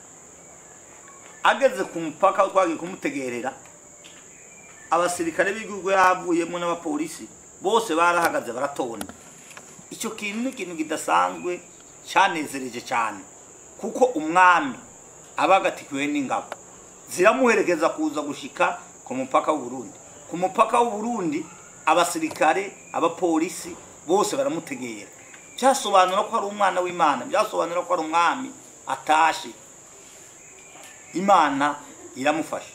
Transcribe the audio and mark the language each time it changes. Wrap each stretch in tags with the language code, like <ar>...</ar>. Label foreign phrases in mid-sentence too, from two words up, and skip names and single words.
<rn>Ageze ku mupaka twagiye kumutegerera, abasirikare b'igihugu yavuyemo n'abapolisi bose barahagaze baratonda. Icyo kintu ni ikintu kidasanzwe cyanezereje cyane, kuko umwami abagatikiwe n'ingabo ziramuherekeza kuza gushika ku mupaka w'u Burundi. Ku mupaka w'u Burundi abasirikare abapolisi bose baramutegera. Byasobanura ko ari umwana w'Imana, byasobanura ko ari umwami atashe, Imana iramufasha.</rn>